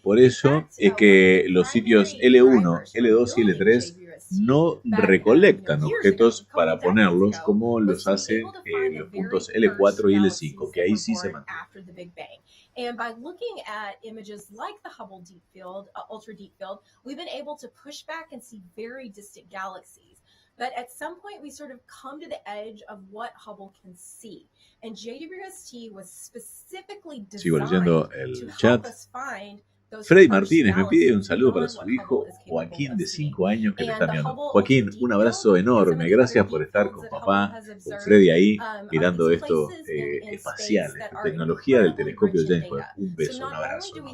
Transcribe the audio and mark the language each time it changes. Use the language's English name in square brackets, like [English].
[Spanish] Por eso es que los sitios L1, L2 y L3 no recolectan objetos para ponerlos como los hacen los puntos L4 y L5, que ahí sí se mantienen. [English] And by looking at images like the Hubble Deep Field, Ultra Deep Field, we've been able to push back and see very distant galaxies. But at some point, we sort of come to the edge of what Hubble can see. And JWST was specifically designed to help us find [Spanish] Freddy Martínez me pide un saludo para su hijo Joaquín, de 5 años, que le está mirando. Joaquín, un abrazo enorme. Gracias por estar con papá, con Freddy ahí, mirando esto espacial, esta tecnología del telescopio James Webb. Un beso, un abrazo.